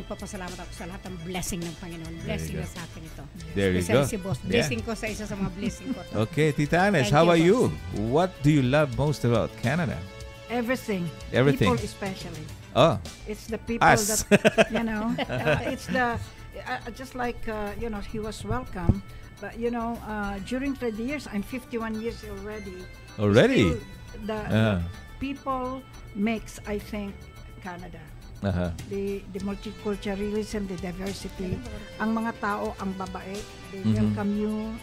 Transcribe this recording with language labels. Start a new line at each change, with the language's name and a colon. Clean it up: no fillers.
Filipino: Nagpapasalamat ako sa lahat ng blessing ng Panginoon. Blessing na sa akin ito.
English: There you go.
Filipino: Si Boss. Blessing ko sa isa sa mga blessing ko.
English: Okay, Tita Anes, how about you? What do you love most about Canada? Everything. Everything. People especially. Oh. It's the people Us. that, it's the, just like, he was welcome. But, during 30 years, I'm 51 years already. Already? Still, the people makes, I think, Canada. The multiculturalism, the diversity.
Filipino: Ang mga tao, ang babae,
English: they welcome you.